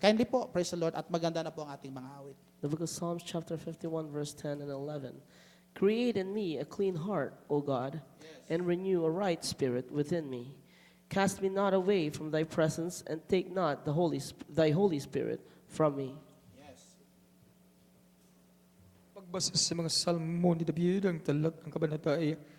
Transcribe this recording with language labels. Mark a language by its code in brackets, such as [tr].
[tl] Kindly po, [en] praise the Lord, [tl] at maganda na po ang ating mga awit. [en] The book of Psalms, chapter 51, verse 10 and 11. Create in me a clean heart, O God, and renew a right spirit within me. Cast me not away from thy presence, and take not thy Holy Spirit from me. [tl] Pagbasa sa mga salmo ni David, ang kabanata ay